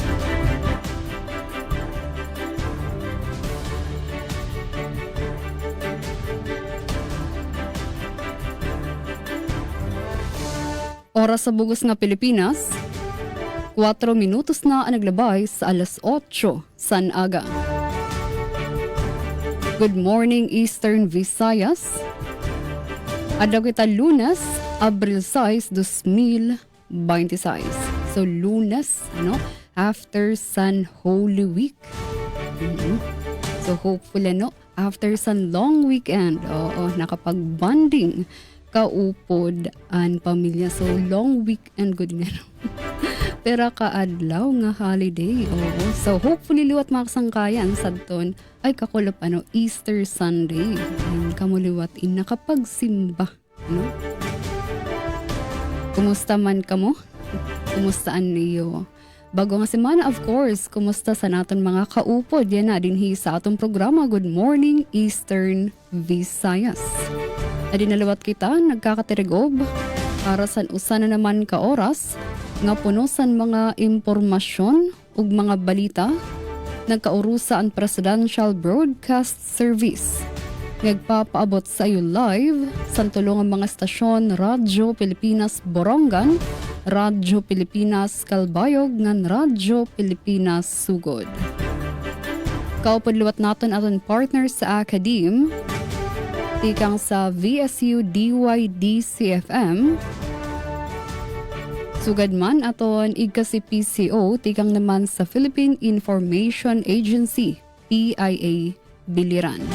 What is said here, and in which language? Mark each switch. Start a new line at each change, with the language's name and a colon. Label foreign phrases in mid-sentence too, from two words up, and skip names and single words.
Waray: Oras sa bugos nga Pilipinas, 4 minutos na ang naglabay sa alas 8 san aga.
English: Good morning Eastern Visayas.
Waray: Adlaw kita Lunes, Abril 6, 2026. So Lunes,
English: after San Holy Week. So hopefully after San long weekend,
Waray: nakapag-bonding kaupod ang pamilya.
English: So, long weekend good nga.
Waray: Pero kaadlaw nga holiday. Oo. So, hopefully liwat makasangkayan sa ton ay kakulap Easter Sunday. And kamuliwat nakapagsimba. Kumusta man kamo? Kumustaan niyo? Bago nga semana,
English: of course,
Waray: kumusta sa naton mga kaupod? Yan na dinhi sa atong programa, Good Morning Eastern Visayas. Adi nalawat kita nagkakatirigob para sa usan na naman ka oras nga puno san mga impormasyon ug mga balita nagkaurusa ang Presidential Broadcast Service. Nagpapaabot sa iyo live sa tulong ang mga stasyon Radyo Pilipinas Borongan, Radyo Pilipinas Kalbayog, ngan Radyo Pilipinas Sugod. Kaupadluwat naton aton partner sa Akadim, tikang sa VSU DYD-CFM, sugad man aton igka si PCO, tikang naman sa Philippine Information Agency, PIA, Biliran.